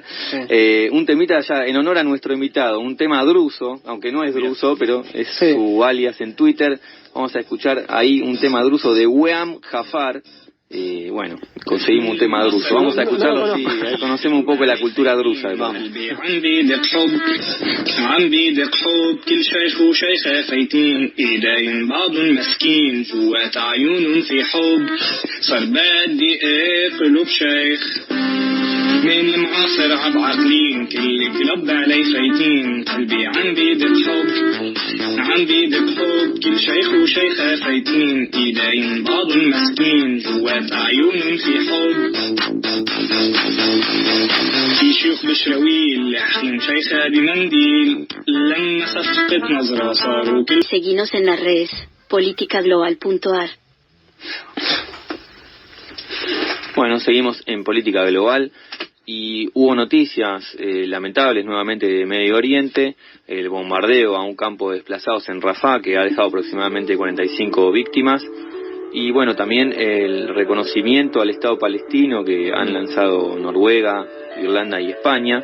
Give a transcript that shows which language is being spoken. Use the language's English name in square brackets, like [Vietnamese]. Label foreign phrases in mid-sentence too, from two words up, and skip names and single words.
[Spanish] Un temita ya en honor a nuestro invitado, un tema druso, aunque no es druso, pero es su alias en Twitter. Vamos a escuchar ahí un tema druso de Weam Jafar. Bueno, conseguimos un tema druso. Vamos a escucharlo, sí, conocemos un poco la cultura drusa. Vamos. [Arabic] عندي ضيق حب كل شيخ وشيخة فايتين ايدين بعض مسكين جوات عيون في حب صار بدي قلوب شيخ من المعاصر عبعقلين كل كلب علي فايتين قلبي عندي ضيق حب كل شيخ وشيخة فايتين ايدين بعض مسكين جوات عيون في حب في شيوخ بشراويل لاحقين شيخة بمنديل لما صفقت نظرة صاروا كل. [Spanish] Seguinos en las redes politicaglobal.ar. Bueno, seguimos en Política Global y hubo noticias lamentables nuevamente de Medio Oriente, el bombardeo a un campo de desplazados en Rafah que ha dejado aproximadamente 45 víctimas, y bueno, también el reconocimiento al Estado palestino que han lanzado Noruega, Irlanda y España.